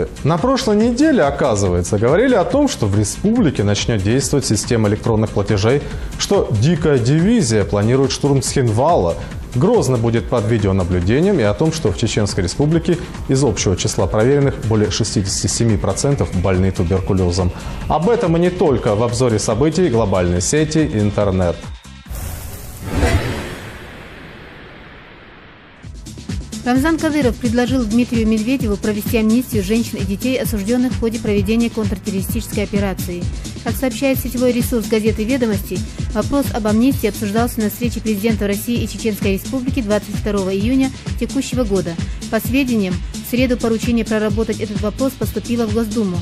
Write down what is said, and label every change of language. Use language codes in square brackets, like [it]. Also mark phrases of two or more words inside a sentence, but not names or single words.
[ru] На прошлой неделе, оказывается, говорили о том, что в республике начнет действовать система электронных платежей, что Дикая дивизия планирует штурм Цхинвала, Грозно будет под видеонаблюдением, и о том, что в Чеченской Республике из общего числа проверенных более 67% больны туберкулезом. Об этом и не только в обзоре событий глобальной сети интернет. Рамзан Кадыров предложил Дмитрию Медведеву провести амнистию женщин и детей, осужденных в ходе проведения контртеррористической операции. Как сообщает сетевой ресурс газеты «Ведомости», вопрос об амнистии обсуждался на встрече президента России и Чеченской Республики 22 июня текущего года. По сведениям, в среду поручение проработать этот вопрос поступило в Госдуму.